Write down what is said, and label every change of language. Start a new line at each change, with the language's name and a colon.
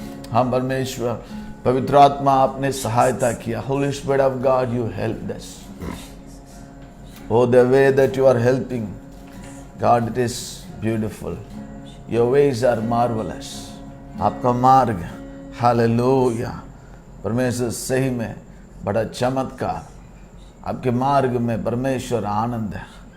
Hindi: हम परमेश्वर, पवित्र आत्मा आपने सहायता किया.
English: Holy Spirit of God, you helped us. Oh, the way that you are helping, God, it is beautiful. Your ways are marvelous.
Hindi: आपका मार्ग, हालेलुया, परमेश्वर सही में बड़ा चमत्कार. आपके मार्ग में परमेश्वर आनंद है.